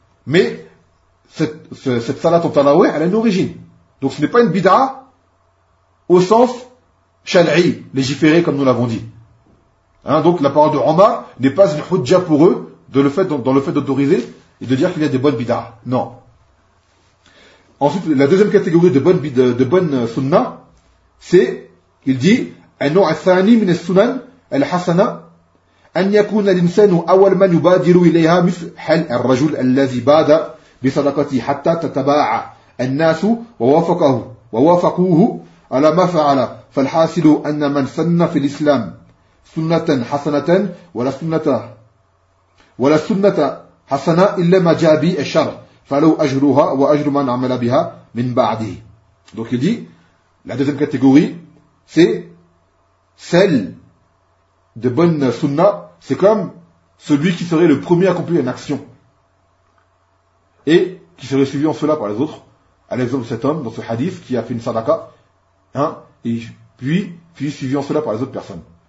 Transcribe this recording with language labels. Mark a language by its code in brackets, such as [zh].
[fr] Mais cette salat au Taraweeh, elle a une origine. Donc ce n'est pas une bid'a au sens shal'i, légiféré comme nous l'avons dit. Hein, donc la parole de Omar n'est pas une hujja pour eux dans le fait d'autoriser et de dire qu'il y a des bonnes bid'a. Non. Ensuite, la deuxième catégorie de bonnes sunnah, c'est, il dit, [ar] النوع الثاني من السنن الحسنة أن يكون الإنسان أول من يبادر إليها مثل الرجل الذي بادر بصدقته حتى تتباعى الناس ووافقوه على ما فعل فالحاصل أن من سن في الإسلام سنة حسنة ولا سنة حسنة إلا ما جاء به الشرع فلو أجرها وأجر من عمل بها من بعده. [fr] Donc il dit, la deuxième catégorie, c'est celle de bonne sunna, c'est comme celui qui serait le premier à accomplir une action et qui serait suivi en cela par les autres. À l'exemple de cet homme dans ce hadith qui a fait une sadaqa, hein, et puis suivi en cela par les autres personnes.